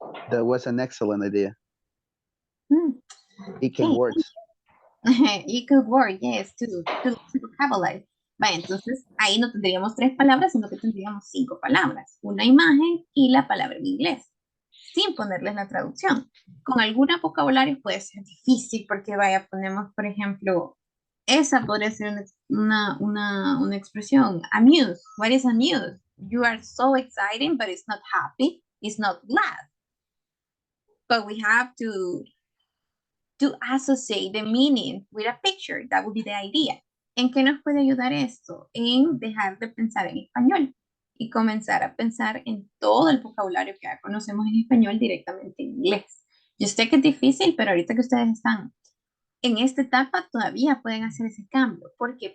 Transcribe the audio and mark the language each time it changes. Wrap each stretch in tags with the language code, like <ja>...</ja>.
<en>That was an excellent idea. Mm. It can Okay. work. It could work, yes, to vocabulary.</en> <es>Vale, entonces ahí no tendríamos 3 palabras, sino que tendríamos 5 palabras. Una imagen y la palabra en inglés, sin ponerles la traducción. Con alguna vocabulario puede ser difícil porque vaya, ponemos, por ejemplo, esa podría ser una expresión.</es> <en>Amuse. What is amuse? You are so excited, but it's not happy. It's not glad. But we have to associate the meaning with a picture. That would be the idea.</en> <es>¿En qué nos puede ayudar esto? En dejar de pensar en español y comenzar a pensar en todo el vocabulario que ya conocemos en español directamente en inglés. Yo sé que es difícil, pero ahorita que ustedes están en esta etapa todavía pueden hacer ese cambio. ¿Por qué?</es>